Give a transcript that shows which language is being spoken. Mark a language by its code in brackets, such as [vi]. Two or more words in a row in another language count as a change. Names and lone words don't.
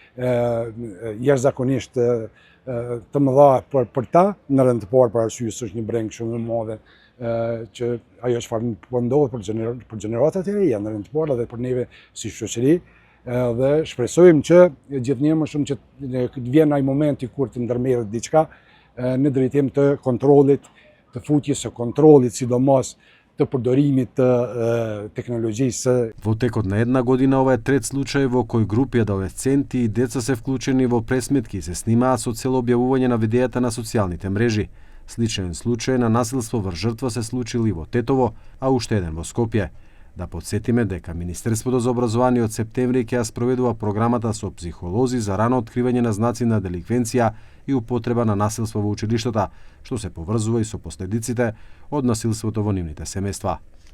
[sq] jashtëzakonisht të mëdha për ta, në rend të parë për arsye se është një breng shumë i madh që ajo çfarë po ndodhet për gjeneratat e reja në rend të parë dhe për neve si shoqëri dhe shpresojmë që gjithnjë më shumë që të vjen ai momenti kur të ndërmerret diçka në drejtim të kontrollit, të futjes së kontrollit, sidomos të përdorimit të teknologjisë. [mk] Во текот на една година ова е трет случај во кој групи адолесценти и деца се вклучени во пресметки и се снимаат со цел објавување на видеата на социјалните мрежи. Сличен случај на насилство врз жртва се случил и во Тетово, а уште еден во Скопје. Да подсетиме дека Министерството за образование од септември ќе ја спроведува програмата со психолози за рано откривање на знаци на деликвенција и употреба на насилство во училиштата, што се поврзува и со последиците од насилството во нивните семејства.